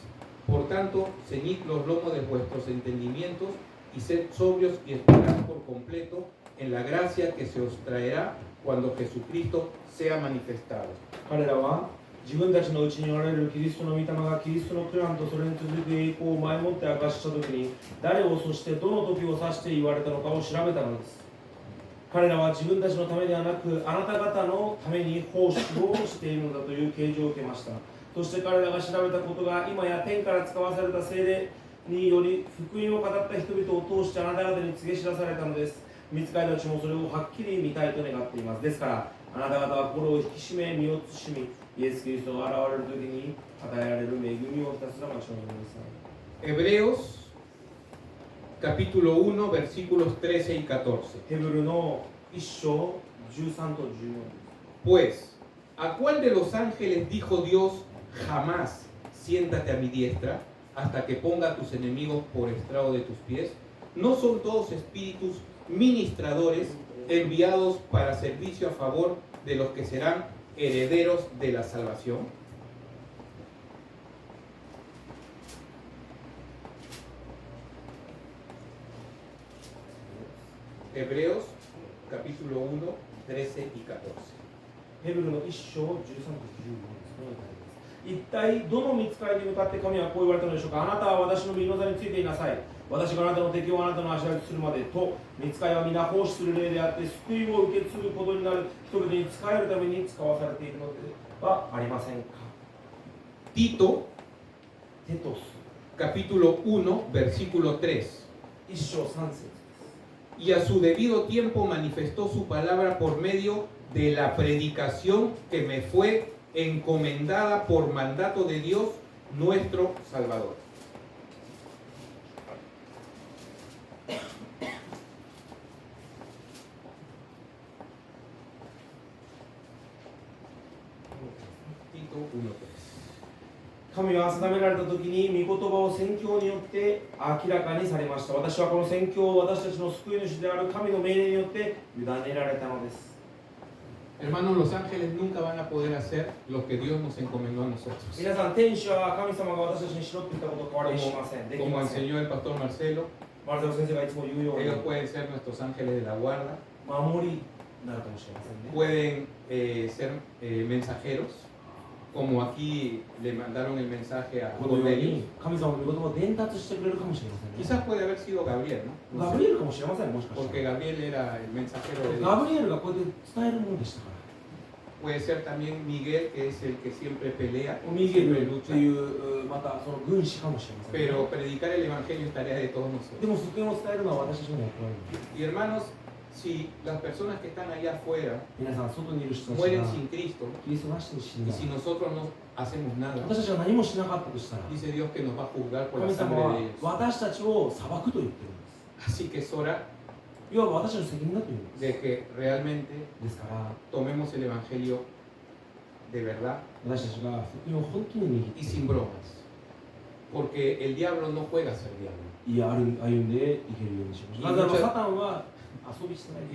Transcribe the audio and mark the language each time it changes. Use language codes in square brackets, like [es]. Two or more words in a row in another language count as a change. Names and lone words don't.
[es] Por tanto, ceñid los lomos de vuestros entendimientos y sed sobrios y esperad por completo en la gracia que se os traerá cuando Jesucristo sea manifestado. [ja] 彼らは自分たちのうちにおられるキリストの御霊がキリストのクランとそれに続く栄光を前もって明かしたときに、誰をそしてどの時を指して言われたのかを調べたのです。彼らは自分たちのためではなく、あなた方のために奉仕をしているのだという啓示を受けました。そして彼らが調べたことが今や天から使わされた聖霊により福音を語った人々を通してあなた方に告げ知らされたのです。御使いたちもそれをはっきり見たいと願っています。ですからあなた方は心を引き締め身を慎み、イエス・キリストが現れる時に与えられる恵みをひたすら待ち望みなさい。 [es] Hebreos capítulo 1 versículos 13 y 14. [ja] ヘブルの1章13と14。 [es] Pues, ¿a cuál de los ángeles dijo Dios jamás siéntate a mi diestra hasta que ponga a tus enemigos por estrado de tus pies? ¿No son todos espíritus ministradores enviados para servicio a favor de los que serán herederos de la salvación? Hebreos capítulo 1, 13 y 14. [ja] ヘブルの1章13と14です。一体どの御使いに向かって神はこう言われたのでしょうか。あなたは私の右の座についていなさい。私があなたの敵をあなたの足上げするまでと、御使いは皆奉仕する霊であって救いを受け継ぐことになる人々に仕えるために使わされているのではありませんか。 [es] Tito [ja] テトス [es] capítulo 1 versículo 3. [ja] 1 章3節。 [es] Y a su debido tiempo manifestó su palabra por medio de la predicación que me fue encomendada por mandato de Dios nuestro Salvador. Tito 1:3. [ja] 神は定められた時に御言葉を宣教によって明らかにされました。私はこの宣教を私たちの救い主である神の命令によって委ねられたのです。 [es] Hermanos, los ángeles nunca van a poder hacer lo que Dios nos encomendó a nosotros. [ja] 皆さん、天使は神様が私たちにしろって言ったことを変わりしません。でき [es] Como [ja] ません。 [es] enseñó el pastor Marcelo, [ja] マルセロ先生がいつも言うように、 [es] ellos pueden ser nuestros ángeles de la guarda, [ja] 守りになるかもしれませんね。 [es] pueden ser mensajeros, como aquí le mandaron el mensaje a [ja] このよう [es] Cornelio. [ja] に神様の御言葉を伝達してくれるかもしれませんね。 [es] Quizás puede haber sido Gabriel, ¿no? [ja] ガブリエルかもしれません、もしかした [es] Porque [ja] ら。 [es] Gabriel era el mensajero de [ja] ガ [es] Dios. [ja] ブリエルがこうやって伝えるものでしたから。 [es] Puede ser también Miguel, que es el que siempre pelea, [ja] ミゲル [es] siempre [ja] と [es] lucha. [ja] いうまたその軍師かもしれませんね。 [es] Pero predicar el evangelio es tarea de todos [ja] で [es] nosotros. [ja] も福音を伝えるのは私たちの役割です。 [es] Y hermanos, si las personas que están allá afuera [ja] 皆さん、外にいる人たち [es] mueren [ja] が [es] sin Cristo, [ja] キリストなしに死ん [es] y [ja] だ。 [es] si nosotros no hacemos nada, [ja] 私たちが何もしなかったとしたら、 [es] dice Dios que nos va a juzgar por la [ja] 神様 [es] sangre [ja] は [es] de ellos. [ja] 私たちを裁くと言ってるんです。 [es] Así que es hora [ja] いわば私たちの責任だというんで [es] de que realmente [ja] す。ですから、 [es] tomemos el evangelio de verdad [ja] 私たちが福音を本当に握っ [es] y [ja] て、 [es] sin bromas. Porque el diablo no juega a ser diablo. [ja] いや歩んでいけるようにしましょう。なぜならサタンは遊びしてない